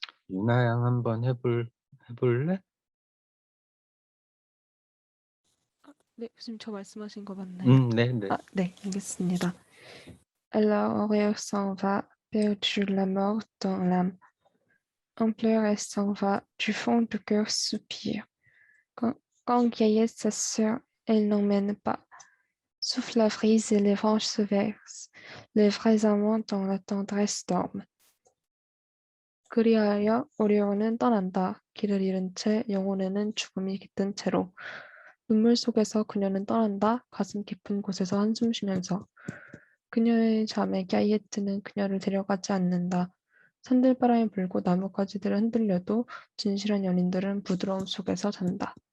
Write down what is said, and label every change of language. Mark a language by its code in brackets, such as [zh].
[ko] 유나양 한번 해볼래? 네, 교수님 저 말씀하신 거 맞나요? 네네. 네, 알겠습니다. [fr] Alors Auréole s'en va, perdu la mort dans l'âme. On pleure et s'en va, du fond du cœur soupire. Quand Gaïette sa sœur, elle n'emmène pas. Souffle la brise et les branches se versent. Les vrais amants dans la tendresse dorment. [ko] 그리하여 오리온은 떠난다. 길을 잃은 채 영혼에는 죽음이 깃든 채로. 눈물 속에서 그녀는 떠난다. 가슴 깊은 곳에서 한숨 쉬면서. 그녀의 자매 갸이에트는 그녀를 데려가지 않는다. 산들바람이 불고 나뭇가지들은 흔들려도 진실한 연인들은 부드러움 속에서 잔다.